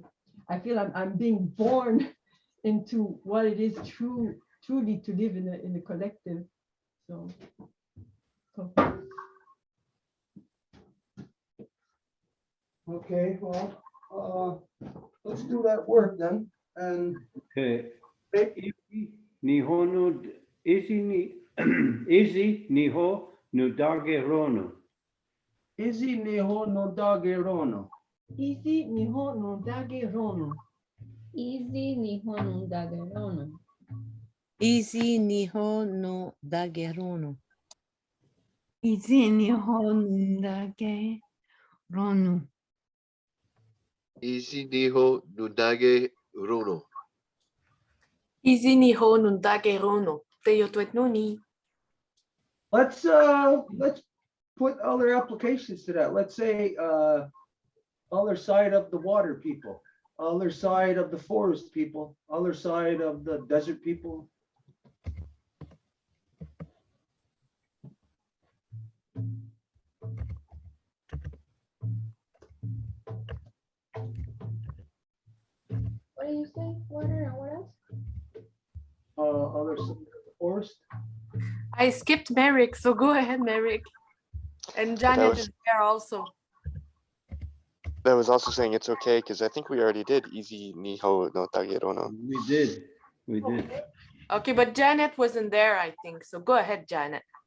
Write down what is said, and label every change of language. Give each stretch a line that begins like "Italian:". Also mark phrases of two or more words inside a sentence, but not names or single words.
English: I feel I'm being born into what it is truly to live in a collective. So. Okay, well, let's do that work then. And Okay. Nihonu Izi Niho Nudage Rono. Izi Niho no Dage Rono. Isi niho no dage rono. Easy Nihon Dagerono. Easy niho no dagerono. Izi nihonundage ronu. Isi niho nudage runo. Easy niho nundage rono. Te yotwet nuni. Let's put other applications to that. Let's say other side of the water people, other side of the forest people, other side of the desert people. What do you say? Water and what else? Other side of the forest. I skipped Merrick, so go ahead, Merrick. And Janet was- is there also. I was also saying it's okay because I think we already did easy niho no tagerono. We did. We did. Okay, but Janet wasn't there, I think. So go ahead, Janet.